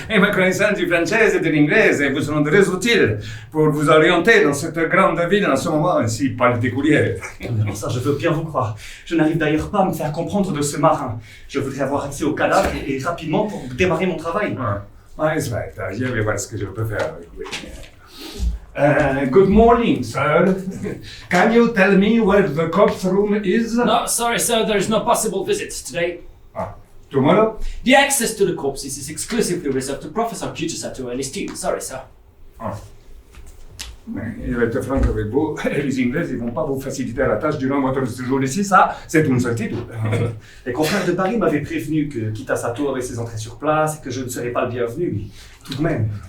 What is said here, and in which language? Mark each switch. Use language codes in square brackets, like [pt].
[fr] Et ma connaissance du français et de l'anglais vous seront très utiles pour vous orienter dans cette grande ville en ce moment si particulière. Alors ça, je veux bien vous croire. Je n'arrive d'ailleurs pas à me faire comprendre de ce marin. Je voudrais avoir accès au cadavre et rapidement pour démarrer mon travail. Ah, c'est vrai, je vais voir ce que je peux faire avec lui. [en] Good morning, sir. Can you tell me where the corpse room is? No, sorry, sir, there is no possible visit today. Tomorrow? The access to the corpses is exclusively reserved to Professor Kitasato and his team. Sorry, sir. [fr] Je vais être franc avec vous, les Anglais ils vont pas vous faciliter la tâche durant votre séjour ici, ça, c'est une certitude. Les confrères de Paris m'avaient prévenu que Kitasato avait ses entrées sur place et que je ne serais pas le bienvenu, mais tout de même.